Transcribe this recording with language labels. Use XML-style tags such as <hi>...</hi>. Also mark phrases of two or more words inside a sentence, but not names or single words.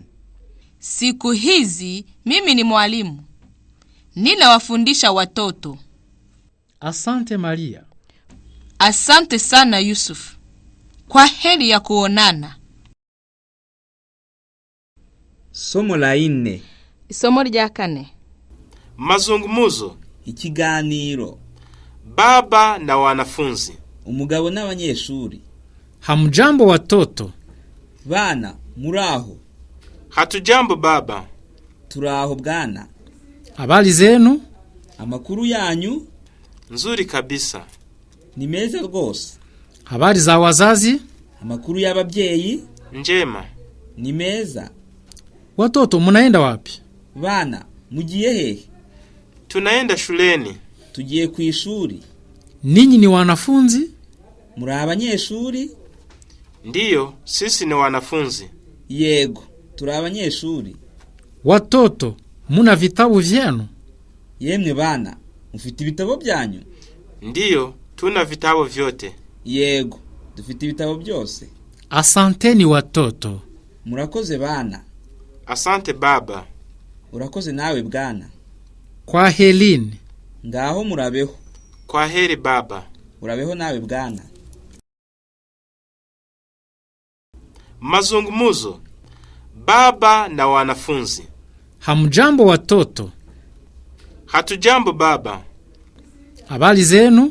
<sw>Siku hizi mimi ni mwalimu. Ninawafundisha watoto. Asante Maria. Asante sana Yusufu. Kwa heri ya kuonana. Somo la 4.</sw> <rw>Isomo rya 4.</rw> <sw>Mazungumzo.</sw> <rw>Ikiganiro.</rw> <sw>Baba na wanafunzi.</sw> <rw>Umugabo n'abanyeshuri.</rw> <sw>Hamjambo watoto?</sw> <rw>Bana, muraho?</rw> <sw>Hatujambo baba.</sw> <rw>Turaho bwana.</rw> <sw>Habari zenu?</sw> <rw>Amakuru yanyu?</rw> <sw>Nzuri kabisa.</sw> <rw>Ni meza rwose.</rw> <sw>Habari za wazazi?</sw> <rw>Amakuru y'ababyeyi?</rw> <sw>Njema.</sw> <rw>Ni meza.</rw> <sw>Watoto munaenda wapi?</sw> <rw>Bana, mugiye hehe?</rw> <sw>Tunaenda shuleni.</sw> <rw>Tugiye ku ishuri.</rw> <sw>Ninyi ni wanafunzi?</sw> <rw>Muri abanyeshuri?</rw> <sw>Ndiyo, sisi ni wanafunzi.</sw> <rw>Yego, turi abanyeshuri.</rw> <sw>Watoto, muna vitabu vyenu?</sw> <rw>Yemwe bana, mufite ibitabo byanyu?</rw> <sw>Ndiyo, tuna vitabu vyote.</sw> <rw>Yego, dufite ibitabo byose.</rw> <sw>Asanteni watoto.</sw> <rw>Murakoze bana.</rw> <sw>Asante baba.</sw> <rw>Urakoze nawe bwana.</rw> <sw>Kwa helini.</sw> <rw>Ngaho murabeho.</rw> <sw>Kwa heri baba.</sw> <rw>Urabeho nawe bwana.</rw> <sw>Mazungumzo. Baba na wanafunzi. Hamjambo watoto? Hatujambo baba. Habari zenu?</sw>